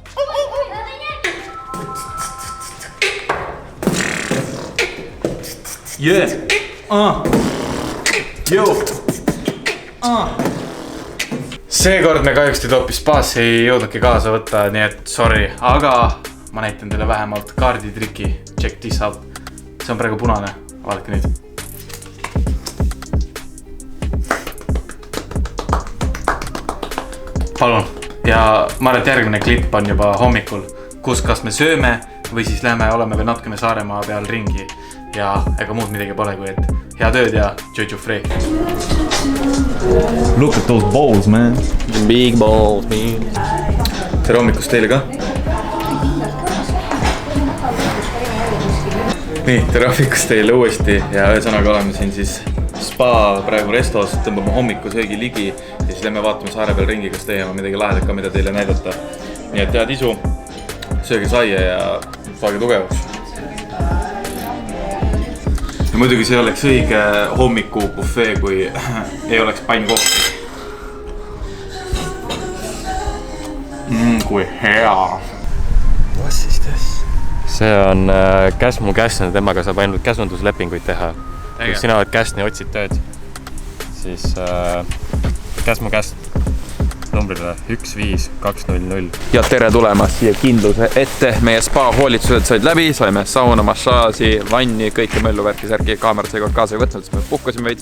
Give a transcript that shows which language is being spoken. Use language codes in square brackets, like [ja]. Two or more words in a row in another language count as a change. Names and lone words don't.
[en] Yeah. Yo. [et] Seekord me kahjuks teid hoopis spaasi ei jõudnudki kaasa võtta, nii et sorry, aga ma näitan teile vähemalt kaarditriki. [en] Check this out. [et] See on praegu punane, vaadake nüüd. Palun. Ja ma arvan, et järgmine klipp on juba hommikul, kus kas me sööme või siis lähme oleme veel natukene Saaremaa peal ringi. Ja ega muud midagi pole kui, et hea tööd ja Jojo Free. [en] Look at those balls, man. Big balls, man. [et] Tere hommikust teile ka. Nii, tere hommikust teile uuesti ja ühesõnaga oleme siin siis spa praegu restos, tõmbame hommikusöögi ligi ja siis lähme vaatame saare peal ringi, kas teie on midagi lahedat ka, mida teile näidata. Nii et head isu, sööge saia ja saage tugevaks. Ja muidugi see oleks õige hommiku buffet, kui ei oleks pannkohti. Kui hea. [en] What is this? [et] See on Käsmu Käsn, temaga saab ainult käsunduslepinguid teha. Kui sina oled Käsn ja otsid tööd, siis Käsmu Käsn numbrile 15200. Ja tere tulemast siia kindluse ette. Meie spa hoolitsused said läbi, saime sauna, massaaži, vanni, kõike mölluvärki, särki, kaamerat seekord kaasa ei võtnud, siis me puhkasime veits.